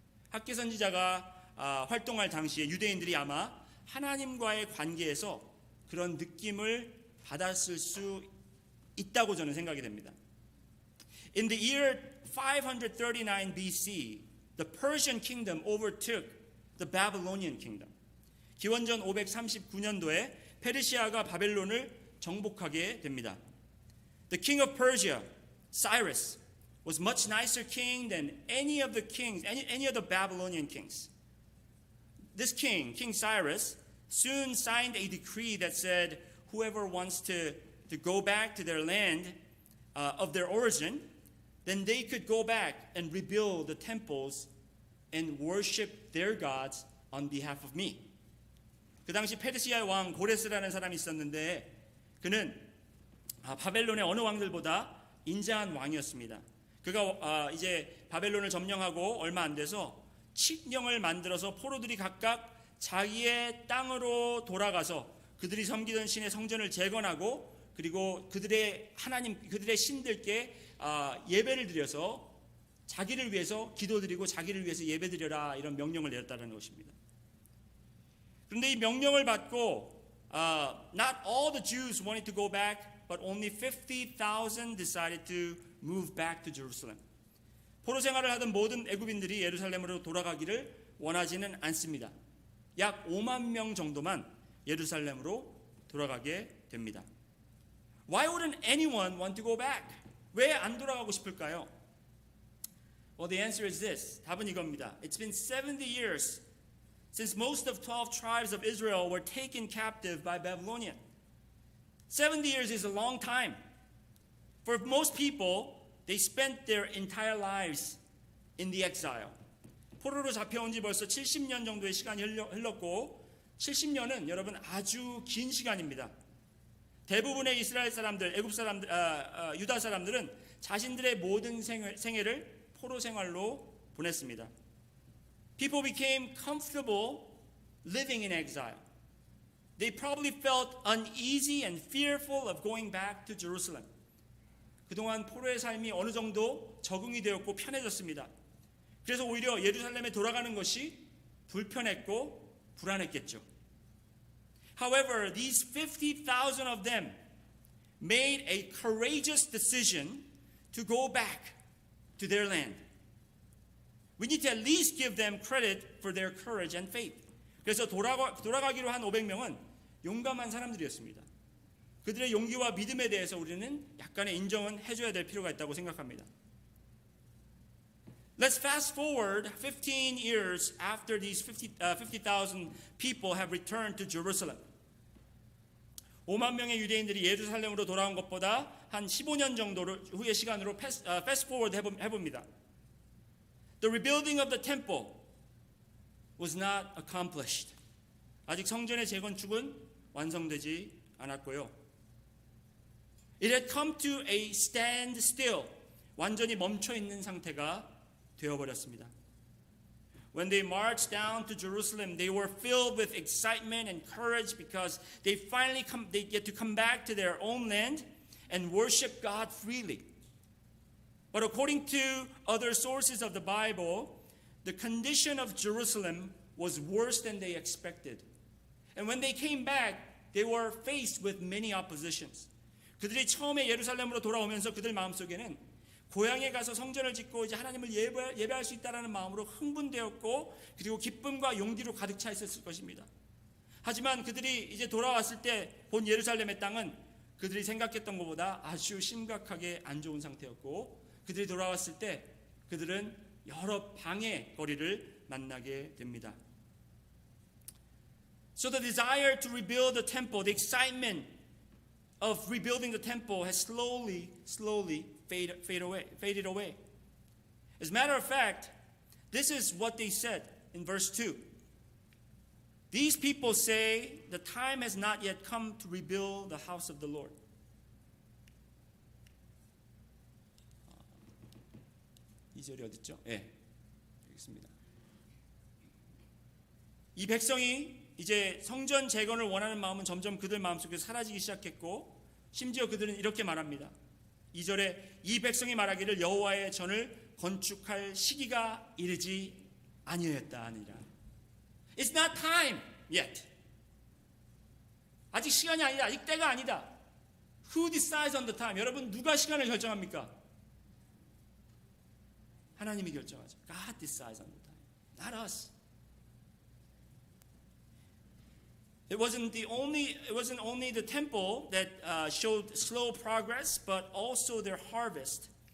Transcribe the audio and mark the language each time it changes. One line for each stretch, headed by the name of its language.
Korean: 학계 선지자가 활동할 당시에 유대인들이 아마 하나님과의 관계에서 그런 느낌을 받았을 수 있다고 저는 생각이 됩니다.
English: In the year 539 BC, the Persian kingdom overtook the Babylonian kingdom.
Korean: 기원전 539년도에 페르시아가 바벨론을 정복하게 됩니다.
English: The king of Persia, Cyrus, was much nicer king than any of the kings, any of the Babylonian kings. This king, King Cyrus, soon signed a decree that said whoever wants to go back to their land of their origin, then they could go back and rebuild the temples and worship their gods on behalf of me.
Korean: 그 당시 페르시아의 왕 고레스라는 사람이 있었는데 그는 바벨론의 어느 왕들보다 인자한 왕이었습니다. 그가 이제 바벨론을 점령하고 얼마 안 돼서 칙령을 만들어서 포로들이 각각 자기의 땅으로 돌아가서 그들이 섬기던 신의 성전을 재건하고 그리고 그들의 하나님, 그들의 신들께 예배를 드려서 자기를 위해서 기도드리고 자기를 위해서 예배드려라 이런 명령을 내렸다는 것입니다. 그런데 이 명령을 받고
English: not all the Jews wanted to go back, but only 50,000 decided to move back to Jerusalem.
Korean: 포로 생활을 하던 모든 애굽인들이 예루살렘으로 돌아가기를 원하지는 않습니다. 약 5만 명 정도만 예루살렘으로 돌아가게 됩니다.
English: Why wouldn't anyone want to go back?
Korean: 왜 안 돌아가고 싶을까요?
English: Well, the answer is this.
Korean: 답은 이겁니다.
English: It's been 70 years since most of 12 tribes of Israel were taken captive by Babylonian. 70 years is a long time. For most people, they spent their entire lives in the exile.
Korean: 포로로 잡혀온 지 벌써 70년 정도의 시간이 흘렀고 70년은 여러분 아주 긴 시간입니다. 대부분의 이스라엘 사람들, 애굽 사람들, 유다 사람들은 자신들의 모든 생애를 포로 생활로 보냈습니다.
English: People became comfortable living in exile. They probably felt uneasy and fearful of going back to Jerusalem.
Korean: 그동안 포로의 삶이 어느 정도 적응이 되었고 편해졌습니다. 그래서 오히려 예루살렘에 돌아가는 것이 불편했고 불안했겠죠.
English: However, these 50,000 of them made a courageous decision to go back to their land. We need to at least give them credit for their courage and faith.
Korean: 그래서 돌아가기로 한 500명은 용감한 사람들이었습니다. 그들의 용기와 믿음에 대해서 우리는 약간의 인정은 해줘야 될 필요가 있다고 생각합니다.
English: Let's fast forward 15 years after these 50,000 people have returned to Jerusalem.
Korean: 5만 명의 유대인들이 예루살렘으로 돌아온 것보다 한 15년 정도를 후의 시간으로
English: fast forward
Korean: 해봅니다.
English: The rebuilding of the temple was not accomplished.
Korean: 아직 성전의 재건축은 완성되지 않았고요.
English: It had come to a standstill.
Korean: 완전히 멈춰 있는 상태가 되어버렸습니다.
English: When they marched down to Jerusalem, they were filled with excitement and courage because they get to come back to their own land and worship God freely. But according to other sources of the Bible, the condition of Jerusalem was worse than they expected. And when they came back, they were faced with many oppositions.
Korean: 그들이 처음에 예루살렘으로 돌아오면서 그들 마음속에는 고향에 가서 성전을 짓고 이제 하나님을 예배할 수 있다라는 마음으로 흥분되었고 그리고 기쁨과 용기로 가득 차 있었을 것입니다. 하지만 그들이 이제 돌아왔을 때 본 예루살렘의 땅은 그들이 생각했던 것보다 아주 심각하게 안 좋은 상태였고 그들이 돌아왔을 때 그들은 여러 방해거리를 만나게 됩니다.
English: So the desire to rebuild the temple, the excitement of rebuilding the temple has slowly faded away. As a matter of fact, this is what they said in verse 2. These people say the time has not yet come to rebuild the house of the Lord.
Korean: 이 절이 어디 있죠? 네, 여기 있습니다. 이 백성이 이제 성전 재건을 원하는 마음은 점점 그들 마음속에 사라지기 시작했고 심지어 그들은 이렇게 말합니다. 2절에 이 백성이 말하기를 여호와의 전을 건축할 시기가 이르지 아니하였다 하니라.
English: It's not time yet.
Korean: 아직 시간이 아니다. 아직 때가 아니다.
English: Who decides on the time?
Korean: 여러분 누가 시간을 결정합니까? 하나님이 결정하죠.
English: God decides on the time, not us. It wasn't only the temple that showed slow progress, but also their harvest.